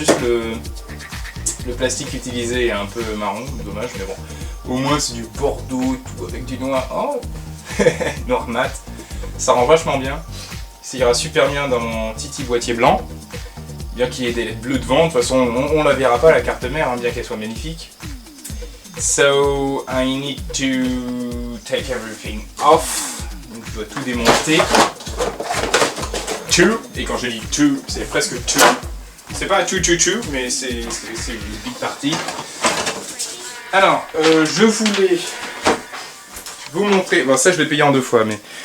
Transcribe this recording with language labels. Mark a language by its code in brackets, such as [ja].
[fr] Juste le plastique utilisé est un peu marron, dommage, mais bon. Au moins c'est du bordeaux et tout avec du noir. Oh noir mat. Ça rend vachement bien. Ça ira super bien dans mon titi boîtier blanc. Bien qu'il y ait des LED bleus devant, de toute façon on la verra pas la carte mère, hein, bien qu'elle soit magnifique. [en] So I need to take everything off. [fr] Donc je dois tout démonter. Et quand je dis two, c'est presque two. C'est pas two, mais c'est une [en] big party. [fr] Alors, je voulais vous montrer. Bon, ça je l'ai payé en 2 fois, mais.